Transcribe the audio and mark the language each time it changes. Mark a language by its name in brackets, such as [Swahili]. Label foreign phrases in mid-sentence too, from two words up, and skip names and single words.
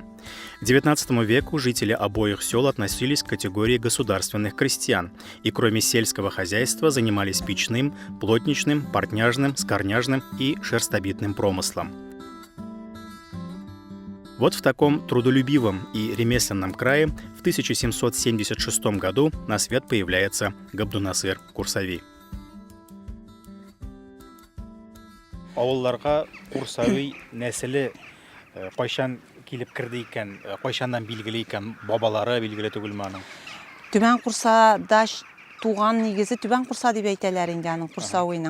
[Russian] К XIX веку жители обоих сел относились к категории государственных крестьян и кроме сельского хозяйства занимались печным, плотничным, портняжным, скорняжным и шерстобитным промыслом. Вот в таком трудолюбивом и ремесленном крае в 1776 году на свет появляется Габдунасыр Курсави. [Tatar] Авылларга Курсави нәселе кайчан килеп керде икән, кайчаннан билгеле икән, бабалары билгеле түгелме аның? Түбән Курсада туган нигезе Түбән Курса дип әйтәләр инде аның Курсавыйның.